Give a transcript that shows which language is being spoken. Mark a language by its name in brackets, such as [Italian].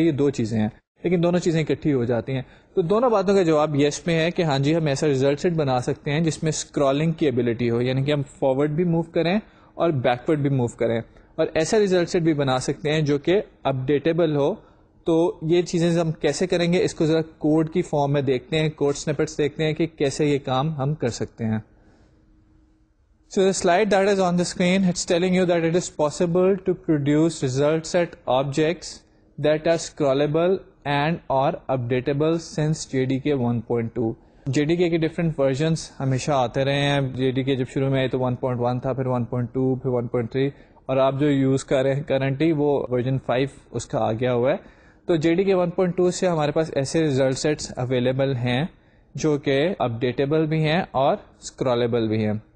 [Urdu] یہ 2 چیزیں ہیں, لیکن دونوں چیزیں اکٹھی ہو جاتی ہیں. تو دونوں باتوں کا جواب یس میں ہے کہ ہاں جی, ہم ایسا ریزلٹ سیٹ بنا سکتے ہیں جس میں اسکرولنگ کی ایبلٹی ہو, یعنی کہ ہم فارورڈ بھی موو کریں اور بیکورڈ بھی موو کریں, اور ایسا ریزلٹ سیٹ بھی بنا سکتے ہیں جو کہ اپڈیٹیبل ہو. تو یہ چیزیں ہم کیسے کریں گے, اس کو ذرا کوڈ کی فارم میں دیکھتے ہیں, کوڈ سنیپٹس دیکھتے ہیں کہ کیسے یہ کام ہم کر سکتے ہیں. [English] So the slide that is on the screen, it's telling you that it is possible to produce result set objects that are scrollable and or updatable since JDK 1.2. [Urdu] JDK کے [English] different versions [Urdu] ہمیشہ آتے رہے ہیں. JDK جب شروع میں آئی تو 1.1 تھا, پھر 1.2, پھر 1.3, اور آپ جو یوز کر رہے ہیں کرنٹلی وہ ورژن 5 اس کا آ گیا ہوا ہے. تو JDK 1.2 سے ہمارے پاس ایسے ریزلٹ سیٹس اویلیبل ہیں جو کہ اپڈیٹیبل بھی ہیں اور اسکرالبل بھی ہیں.